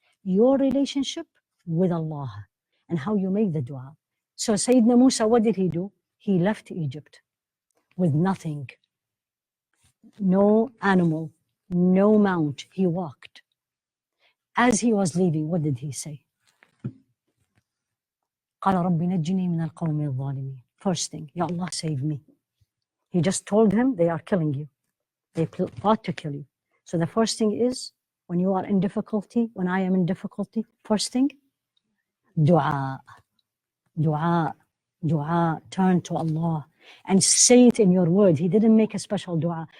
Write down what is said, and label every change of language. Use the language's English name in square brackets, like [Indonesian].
[English] Your relationship with Allah and how you make the dua. So Sayyidina Musa, what did he do? He left Egypt with nothing. No animal, no mount. He walked. As he was leaving, what did he say? [Arabic] قال رب نجني من القوم الظالمين. [English] First thing, Ya Allah, save me. He just told him, they are killing you. They plot to kill you. So the first thing is, when you are in difficulty, when I am in difficulty, first thing, dua. Dua. Dua. Turn to Allah and say it in your word. He didn't make a special dua.